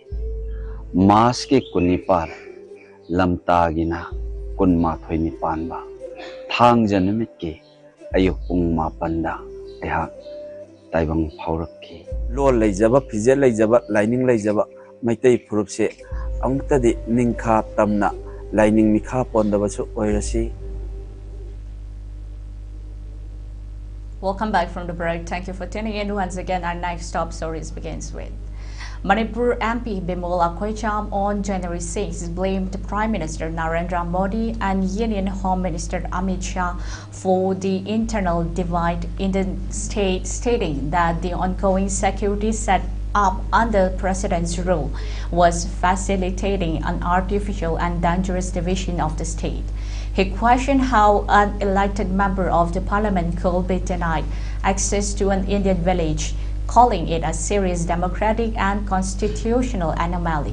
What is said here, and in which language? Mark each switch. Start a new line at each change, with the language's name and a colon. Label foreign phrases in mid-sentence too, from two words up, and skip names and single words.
Manipuri: mas ke kunipal lamtagina kunmathoi nipanba thang janamit ke ayuk pung mapanda ayang taibang phaurakki lo leijaba phije leijaba lining leijaba maitai phurupse amtadi ningkha tamna lining mikha pondabasu oirasi.
English: Welcome back from the break. Thank you for tuning in. Once again, our next top stories begins with Manipur MP Bimol Akoicham on January 6 blamed Prime Minister Narendra Modi and Union Home Minister Amit Shah for the internal divide in the state, stating that the ongoing security set up under President's rule was facilitating an artificial and dangerous division of the state. He questioned how an elected member of the parliament could be denied access to an Indian village, calling it a serious democratic and constitutional anomaly.